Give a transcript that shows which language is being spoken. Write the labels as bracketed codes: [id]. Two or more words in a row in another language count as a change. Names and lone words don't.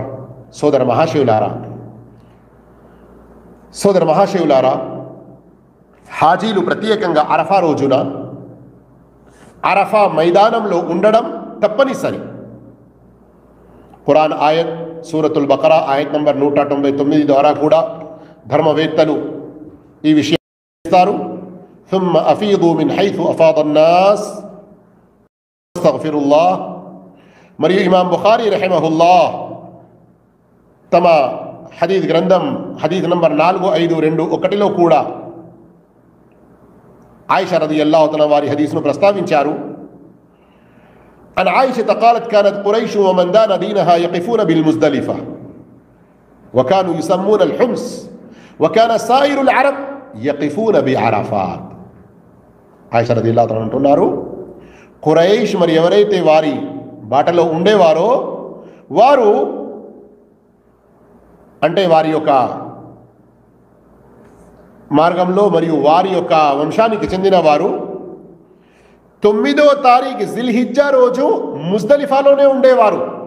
[te] సోదర మహాశివులారా, హాజీలు ప్రత్యేకంగా అరఫా రోజున అరఫా మైదానంలో ఉండడం తప్పనిసరి. ఖురాన్ ఆయత్ సూరతుల్ బకరా ఆయత్ నంబర్ 199 ద్వారా కూడా ధర్మవేత్తలు ఈ విషయం చేస్తారు. [ar] ثم أفيضوا من حيث أفاض الناس استغفر الله. [te] మరియు ఇమామ్ బుఖారీ రహిమహుల్లా తమ హదీద్ గ్రంథం హదీద్ నంబర్ 4521లో కూడా ఆయిషా [ar] رضي الله تعالى [te] వారి హదీస్ను ప్రస్తావించారు. [ar] عن عائشة قالت كانت قريش ومن دان دينها يقفون بالمزدلفة وكانوا يسمون الحمص وكان سائر العرب يقفون بعرفات. [te] ఆయిషా [ar] رضي الله تعالى [te] అంటున్నారు, ఖురైష్ మరి ఎవరైతే వారి బాటలో ఉండేవారో వారు అంటే వారి యొక్క మార్గంలో మరియు వారి యొక్క వంశానికి చెందిన వారు 9వ తారీఖు జిల్హిజ్జా రోజు ముజ్దలిఫాలోనే ఉండేవారు.